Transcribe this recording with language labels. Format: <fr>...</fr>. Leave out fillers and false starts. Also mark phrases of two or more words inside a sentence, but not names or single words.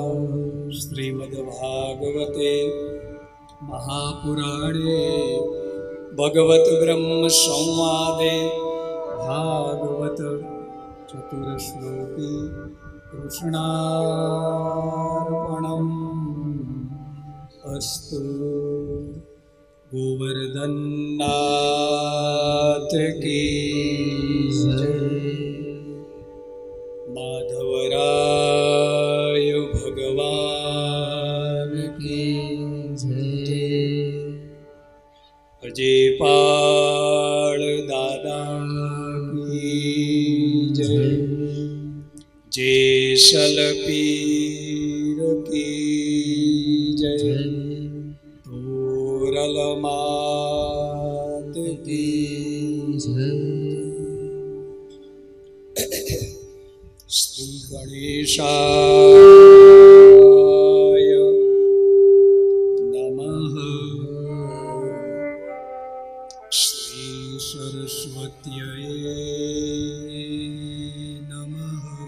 <sa>श्रीमद्भागवते महापुराणे भगवत ब्रह्म संवादे भागवत चतुरश्लोकी कृष्णार्पणम् अस्तु।</sa> <hi>गोवर्धननाथ की जय। माधवराय भगवान की जय। अजयपाल दादा की जय। जेसल पीर की जय। तोरल मात की जय।</hi> <sa>श्री गणेशाय नमः। श्री सरस्वत्यै नमः।</sa>